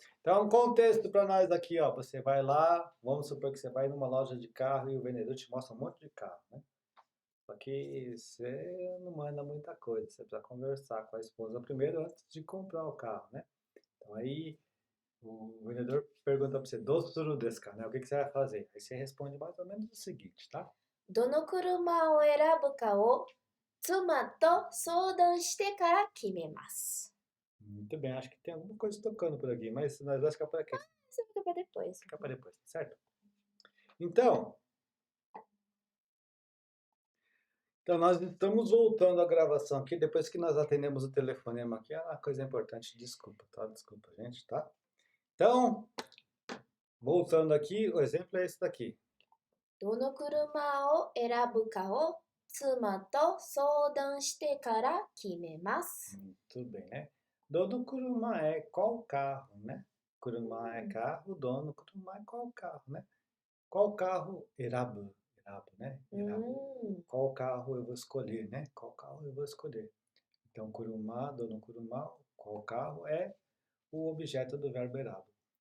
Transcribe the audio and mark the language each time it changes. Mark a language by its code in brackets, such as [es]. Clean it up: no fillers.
[pt] Então, um contexto para nós aqui, ó. Você vai lá, vamos supor que você vai numa loja de carro e o vendedor te mostra um monte de carro, né? Só que você não manda muita coisa, você precisa conversar com a esposa primeiro antes de comprar o carro, né? Então aí o vendedor pergunta para você, [ja] doçuru desu ka, [pt] né? O que que você vai fazer? Aí você responde mais ou menos o seguinte, tá? [ja] どの車を選ぶかを妻と相談してから決めます。 [pt] Muito bem, acho que tem alguma coisa tocando por aqui, mas nós vamos ficar por aqui. Isso fica para depois. Fica para depois, certo? Então, nós estamos voltando à gravação aqui, depois que nós atendemos o telefonema aqui, é uma coisa importante, desculpa, tá? Desculpa, gente, tá? Então, voltando aqui, o exemplo é esse daqui. [ja] どの車を選ぶかを妻と相談してから決めます。 [pt] Muito bem, né? Dono kuruma é qual carro, né? Kuruma é carro, dono kuruma é qual carro, né? Qual carro? Erabu, né? Erabu. Qual carro eu vou escolher, né? Qual carro eu vou escolher? Então, kuruma, dono kuruma, qual carro é o objeto do verbo erabu.